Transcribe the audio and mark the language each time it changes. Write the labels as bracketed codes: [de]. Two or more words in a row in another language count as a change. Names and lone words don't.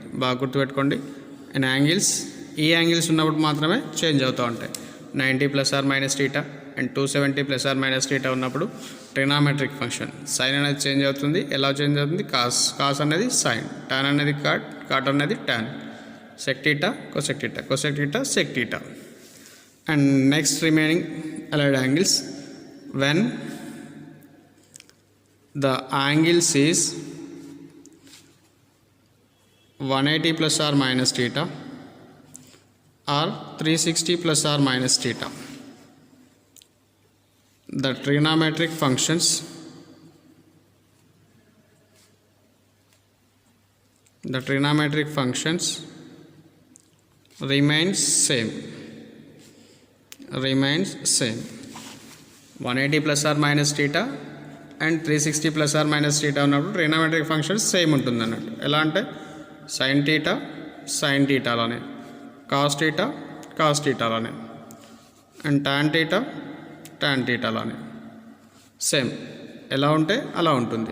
[te] బాగా గుర్తుపెట్టుకోండి. [en] and angles [te] ఈ యాంగిల్స్ ఉన్నప్పుడు మాత్రమే చేంజ్ అవుతూ ఉంటాయి. [en] 90 plus or minus theta and 270 plus or minus theta ఉన్నప్పుడు trigonometric function sine [te] అనేది చేంజ్ అవుతుంది. ఎలా చేంజ్ అవుతుంది? కాస్ అనేది సైన్, టాన్ అనేది కాట్ అనేది టాన్, [en] sec theta cosec theta, cosec theta sec theta. And next remaining allied angles, when the angles is 180 plus or minus theta or 360 plus or minus theta, the trigonometric functions remains same 180 plus or minus theta and 360 plus or minus theta ఉన్నప్పుడు trigonometric functions same [te] ఉంటుంది అన్నట్టు. ఎలా అంటే [en] sine theta [te] అలానే, [en] cos theta [te] అలానే, [en] and tan theta [te] అలానే సేమ్ ఎలా ఉంటే అలా ఉంటుంది.